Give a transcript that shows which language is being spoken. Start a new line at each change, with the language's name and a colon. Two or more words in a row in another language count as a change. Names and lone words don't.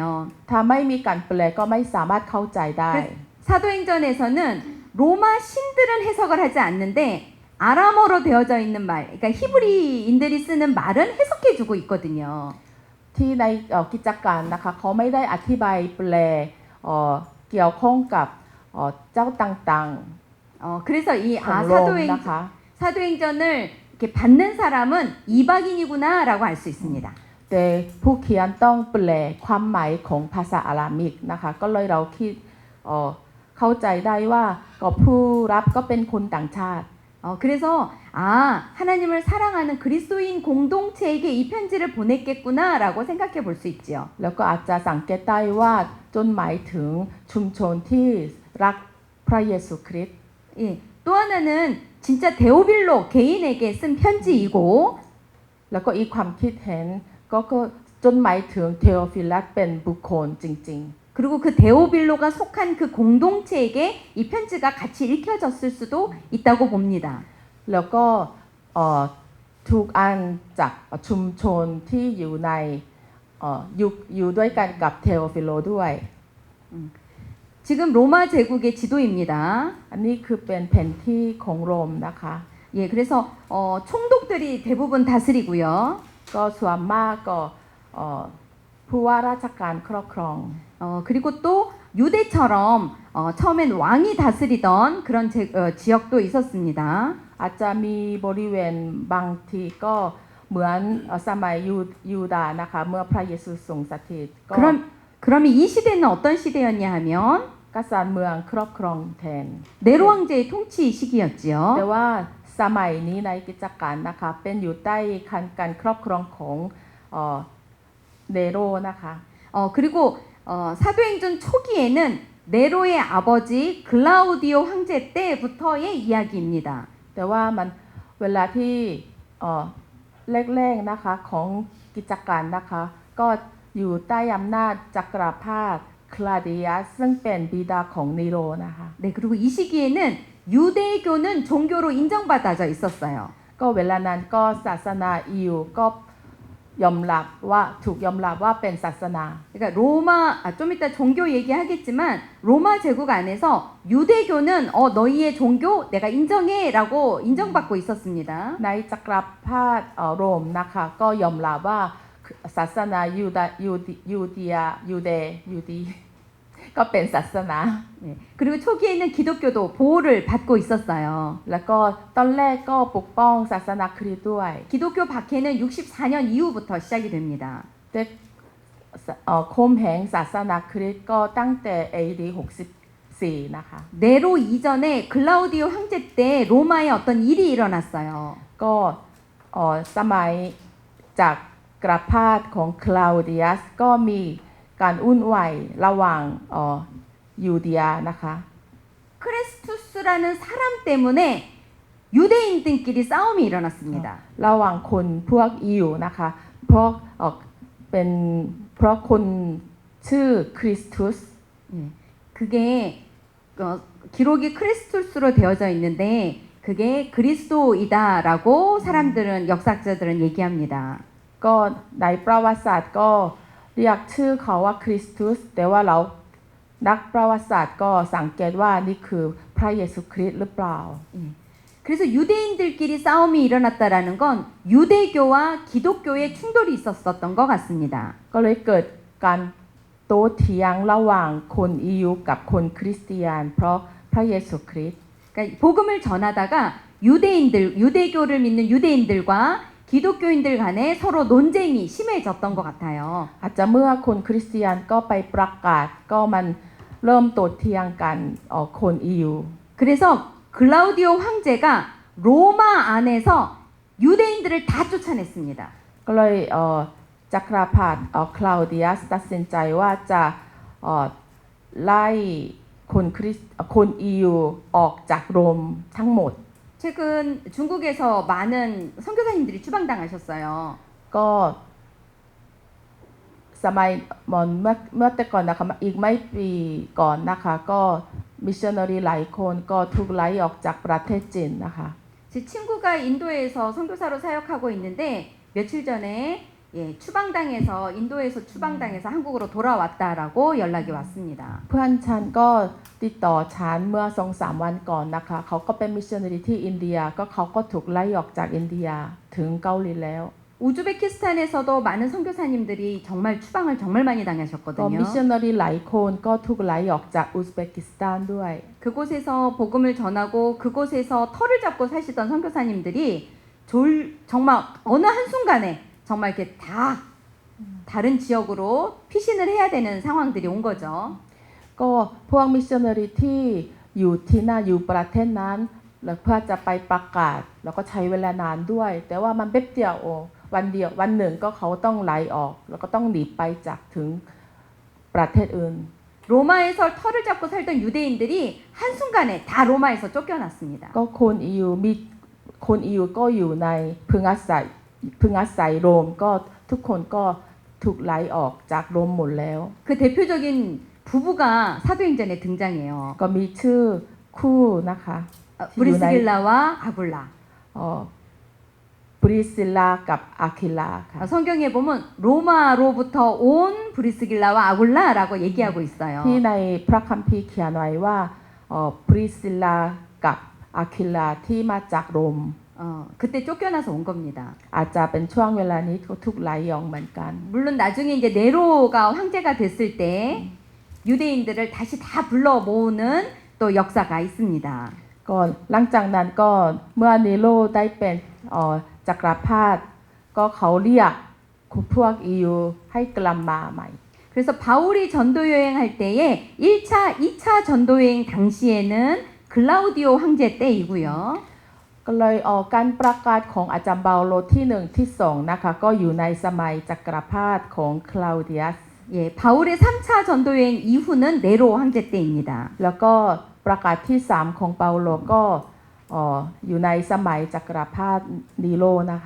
Thai: ถ้าไม่มีการแปลก็ไม่สามารถเข้าใจได้
Korean: 사도행전에서는 로마 신들은 해석을 하지 않는데 아람어로 되어져 있는 말, 그러니까 히브리인들이 쓰는 말은 해석해주고 있거든요.
Thai: ที่ในกิจการนะคะเขาไม่ได้อธิบายแปลเกี่ยวข้องกับเจ้าต่าง
Korean: 그래서 이
Thai: ๆของโรมนะคะ
Korean: 사도행전을 이렇게 받는 사람은 이방인이구나라고 알 수 있습니다.
Thai: แต่ผู้เขียนต้องแปลความหมายของภาษาอารามิกนะคะก็เลยเราคิดเข้าใจได้ว่าก็ผู้รับก็เป็นคนต่างชาติ
Korean: 그래서 하나님을 사랑하는 그리스도인 공동체에게 이 편지를 보냈겠구나라고 생각해 볼 수 있지요.
Thai: แล้วก็อาจจะสังเกตได้ว่าจนหมายถึงชุมชนที่รักพระเยซูคริสต์
Korean: 예, 또 하나는 진짜 데오빌로 개인에게 쓴 편지이고
Thai: แล้วก็อีกความคิดเห็นก็จนหมายถึงเทโอฟิลัสเป็นบุคคลจริง
Korean: 그리고 그 데오빌로가 속한 그 공동체에게 이 편지가 같이 읽혀졌을 수도 있다고 봅니다.
Thai: ๆ แล้วก็ถูกอ่านจากชุมชนที่อยู่ในอยู่ด้วยกันกับเทโอฟิโลด้วย
Korean: 지금 로마 제국의 지도입니다.
Thai: อันนี้คือเป็นแผนที่ของโรมนะคะ
Korean: 예, 그래서 총독들이 대부분 다스리고요.
Thai: ก็ส่วนมากก็ผู้ว่าราชการครอบครอง
Korean: 그리고 또 유대처럼 처음엔 왕이 다스리던 그런 지역도 있었습니다.
Thai: อาจจะมีบริเวณบางทีก็เหมือนสมัยยูดาห์นะคะเมื่อพระเยซูทรงสถิตก็
Korean: 그러면 이 시대는 어떤 시대였냐 하면
Thai: กษัตริย์เมืองครอบครองแทน
Korean: 네로 왕제의 통치 시기였지요.
Thai: แต่ว่าสมัยนี้ในกิจการนะคะเป็นอยู่ใต้การครอบครองของเนโรนะคะ
Korean: 그리고 사도행전 초기에는 네로의 아버지 글라우디오 황제 때부터의 이야기입니다.
Thai: แต่ว่ามันเวลาที่แรกๆนะคะของกิจการนะคะก็อยู่ใต้อำนาจจักรพรรดิคลาดิอัสซึ่งเป็นบิดาของนีโรนะคะ
Korean: 네, 그리고 이 시기에는 유대교는 종교로 인정받아져 있었어요.
Thai: ก็เวลานั้นก็ศาสนาอิวก็ยอมรับว่าถูกยอมรับว่าเป็นศาสนา
Korean: 그러니까 로마 좀 이따 종교 얘기하겠지만 로마 제국 안에서 유대교는 너희의 종교 내가 인정해라고 인정받고 있었습니다.
Thai: ในจักรพรรดิโรมนะคะก็ยอมรับว่าศาสนายูเดก็เป็นศาสนา
Korean: 네. 그리고 초기에는 기독교도 보호를 받고 있었어요.
Thai: แล้วก็ตอนแรกก็ปกป้องศาสนาคริสต์ด้วย
Korean: 기독교 박해는 64년 이후부터 시작이 됩니다.
Thai: แต่ข่มเหงศาสนาคริสต์ก็ตั้งแต่ AD 64นะคะ
Korean: 네로 이전에 글라우디오 황제 때 로마에 어떤 일이 일어났어요.
Thai: ก็สมัยจากกรพาสของคลาวเดียสก็มีการอุ่นไหวระหว่างยูเดียนะคะ
Korean: 크레스투스라는 사람 때문에 유대인들끼리 싸움이 일어났습니다.
Thai: ระหว่างคนพวกยิวนะคะเพราะคนชื่อคริสตุส
Korean: 그게 기록이 크레스투스로 되어져 있는데 그게 그리스도이다라고 사람들은 역사학자들은 얘기합니다.
Thai: ก็ในประวัติศาสตร์ก็เรียกชื่อเขาว่าคริสตุสแต่ว่าเรานักประวัติศาสตร์ก็สังเกตว่านี่คือพระเยซูคริสต์หรือเปล่า
Korean: 그래서 유대인들끼리 싸움이 일어났다라는 건 유대교와 기독교의 충돌이 있었던 것 같습니다.
Thai: ก็เลยเกิดการโต้เถียงระหว่างคนยิวกับคนคริสเตียนเพราะพระเยซูคริสต์
Korean: 그러니까 복음을 전하다가 유대교를 믿는 유대인들과 기독교인들 간에 서로 논쟁이 심해졌던 것 같아요.
Thai: อาจจะเมื่อคนคริสเตียนก็ไปประกาศก็มันเริ่มโต้เถียงกันคนยิว
Korean: 그래서 글라우디오 황제가 로마 안에서 유대인들을 다 쫓아냈습니다.
Thai: ก็เลยจักรพรรดิคลาวเดียสตัดสินใจว่าจะไล่คนยิวออกจากโรมทั้งหมด
Korean: 최근 중국에서 많은 선교사님들이 추방당하셨어요.
Thai: ก็สมัยเมื่อแต่ก่อนนะคะอีกไม่ปีก่อนนะคะก็มิชชันนารีหลายคนก็ถูกไล่ออกจากประเทศจีนนะคะ
Korean: 제 친구가 인도에서 선교사로 사역하고 있는데 며칠 전에 추방당해서 인도에서 추방당해서 한국으로 돌아왔다라고 연락이 왔습니다.
Thai: เพื่อนฉันก็ติดต่อฉันเมื่อ 2-3 วันก่อนนะคะเขาก็เป็นมิชชันนารีที่อินเดียก็เขาก็ถูกไล่ออกจากอินเดียถึงเกาหลีแล้ว
Korean: 우즈베키스탄에서도 많은 선교사님들이 정말 추방을 정말 많이 당하셨거든요.
Thai: มิชชันนารีหลายคนก็ถูกไล่ออกจากอุซเบกิสถานด้วย
Korean: 그곳에서 복음을 전하고 그곳에서 터를 잡고 사시던 선교사님들이 정말 어느 한순간에 정말 이렇게 다 다른 지역으로 피신을 해야 되는 상황들이 온 거죠.
Thai: ก็พวกมิชชันนารีที่อยู่ที่นั่นอยู่ประเทศนั้นแล้วเพื่อจะไปประกาศแล้วก็ใช้เวลานานด้วย แต่ว่ามันแป๊บเดียววันเดียววันหนึ่งก็เขาต้องไล่ออกแล้วก็ต้องหนีไปจากถึงประเทศอื่น
Korean: 로마에서 터를 잡고 살던 유대인들이 한순간에 다 로마에서 쫓겨났습니다.
Thai: ก็คนอิวมีคนอิวก็อยู่ในพึงอาศัยโรมก็ทุกคนก็ถูกไล่ออกจากโรมหมดแล้ว
Korean: 그 대표적인 부부가 사도행전에 등장해요.
Thai: ก็มีชื่อคู่นะคะ
Korean: 브리스길라와 아굴라.
Thai: บริซิลลากับอาคิลาค่ะ
Korean: 성경에 보면 로마로부터 온 브리스길라와 아굴라라고 얘기하고 있어요.
Thai: ที่ในพระคัมภีร์เขียนไว้ว่าบริซิลลากับอาคิลาที่มาจากโรม
Korean: 그때 쫓겨나서 온 겁니다.
Thai: อาจจะเป็นช่วงเวลานี้ก็ถูกไล่ออกเหมือนกัน
Korean: 물론 나중에 이제 네로가 황제가 됐을 때 유대인들을 다시 다 불러 모으는 또 역사가 있습니다.
Thai: ก่อนหลังจากนั้นก็เมื่อเนโรได้เป็นจักรพรรดิก็เขาเรียกพวกอิวให้กลับมาใหม่
Korean: 그래서 바울이 전도 여행할 때에 1차, 2차 전도 여행 당시에는 글라우디오 황제 때이고요.
Thai: ก็เลยการประกาศของอาจารย์เปาโลที่1ที่2นะคะก็อยู่ในสมัยจักรพรรดิของคลาวเดียส
Korean: 예, 바울의 3차 전도 여행 이후는 네로 황제 때입니다.
Thai: แล้วก็ประกาศที่3ของเปาโลก็อยู่ในสมัยจักรพรรดินีโรนะคะ